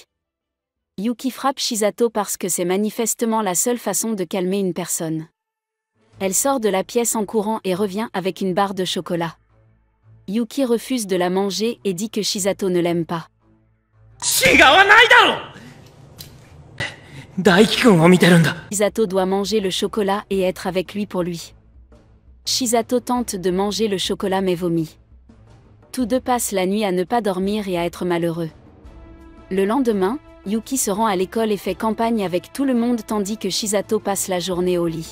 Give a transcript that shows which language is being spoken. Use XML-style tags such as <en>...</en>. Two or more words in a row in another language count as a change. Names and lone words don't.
<fr>Yuki frappe Shisato parce que c'est manifestement la seule façon de calmer une personne. Elle sort de la pièce en courant et revient avec une barre de chocolat. Yuki refuse de la manger et dit que Shisato ne l'aime pas.</fr> <ja>大輝くんを見てるんだ。</ja> <fr>Shizato doit manger le chocolat et être avec lui pour lui. Shizato tente de manger le chocolat mais vomit. Tous deux passent la nuit à ne pas dormir et à être malheureux. Le lendemain, Yuki se rend à l'école et fait campagne avec tout le monde tandis que Shizato passe la journée au lit.</fr>